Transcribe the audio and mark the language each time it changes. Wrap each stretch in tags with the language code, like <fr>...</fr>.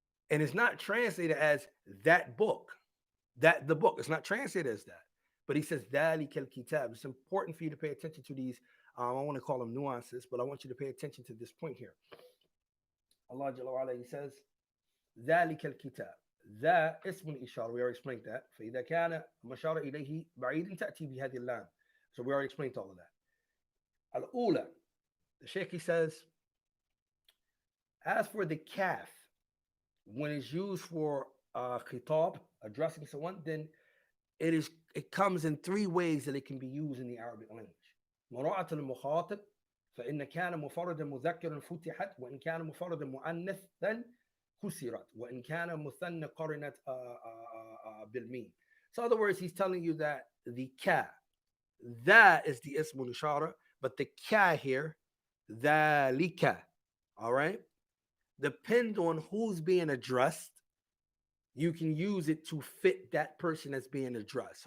<en>And it's not translated as that book, that the book. It's not translated as that. But he says, ذَلِكَ kitab. It's important for you to pay attention to these, I want to call them nuances, but I want you to pay attention to this point here. Allah Jalla wa ala, he says, ذَلِكَ kitab.</en> <ar>ذا اسم الإشارة.</ar> <en>We already explained that.</en> <ar>فإذا كان مشار إليه بعيد تأتي بهذه اللام.</ar> <en>So we already explained all of that. Al-Ula, the Sheikh, he says, as for the kaf, when it's used for khitab, addressing someone, then it comes in three ways that it can be used in the Arabic language.</en> <ar>مراعاة المخاطب فإن كان مفردا مذكرا فتحت وإن كان مفردا مؤنثا كسرت وإن كان مثنى قرنت بالميم.</ar> <en>So in other words, he's telling you that the ka, that is the ismul ishara, but the ka here, dhalika, all right? Depend on who's being addressed, you can use it to fit that person that's being addressed.</en>